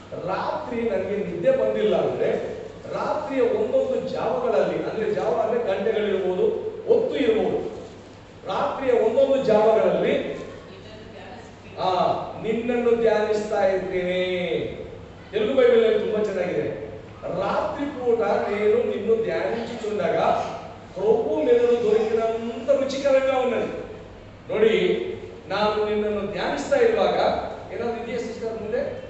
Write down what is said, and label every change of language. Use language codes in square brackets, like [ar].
[kn] ರಾತ್ರಿ ನನಗೆ ನಿದ್ದೆ ಬಂದಿಲ್ಲ ಅಂದ್ರೆ ರಾತ್ರಿಯ ಒಂದೊಂದು ಜಾವಗಳಲ್ಲಿ, ಅಂದ್ರೆ ಜಾವ ಅಂದ್ರೆ ಗಂಟೆಗಳಿರ್ಬೋದು, ಹೊತ್ತು ಇರಬಹುದು, ರಾತ್ರಿಯ ಒಂದೊಂದು ಜಾವಗಳಲ್ಲಿ ನಿನ್ನನ್ನು ಧ್ಯಾನಿಸ್ತಾ ಇರ್ತೇನೆ. ತೆಲುಗು ಬೈಬಲ್ ಅಲ್ಲಿ ತುಂಬಾ ಚೆನ್ನಾಗಿದೆ. [te] ರಾತ್ರಿ ಪೂಟ నేను నిన్ను ధ్యానించుచుండగా ప్రభు మెదడు దొరికినంత రుచికరంగా ఉన్నది. [kn] ನೋಡಿ, ನಾನು ನಿನ್ನನ್ನು ಧ್ಯಾನಿಸ್ತಾ ಇರುವಾಗ ಏನಾದ್ರು ಇದೆಯಾ ಸಿಸ್ಟರ್ ಮುಂದೆ?